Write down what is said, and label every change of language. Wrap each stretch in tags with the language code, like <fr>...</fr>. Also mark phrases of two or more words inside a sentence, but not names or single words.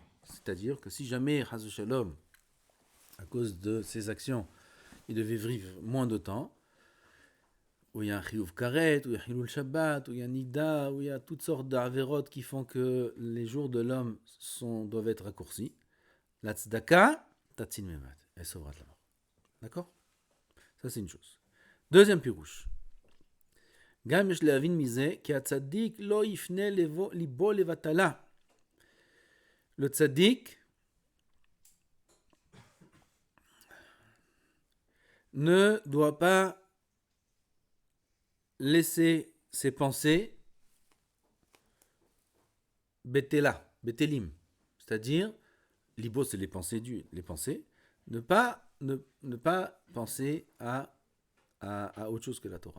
<fr>C'est-à-dire que si jamais,</fr> <he>חס ושלום,</he> <fr>à cause de ses actions, il devait vivre moins de temps, où il y a un</fr> <he>חיוב כרת,</he> <fr>où il y a</fr> <he>חילול שבת,</he> <fr>où il y a nida, où il y a toutes sortes d'averot qui font que les jours de l'homme doivent être raccourcis, la</fr> <he>צדקה תציל ממוות.</he> <fr>Elle sauvera de la mort. D'accord ? Ça, c'est une chose. Deuxième pirouche.</fr> <he>גם יש להבין מזה כי הצדיק לא יפנה ליבו לבטלה.</he> <fr>Le tzaddik ne doit pas laisser ses pensées betelim, c'est-à-dire libo c'est les pensées ne pas penser à autre chose que la Torah.</fr>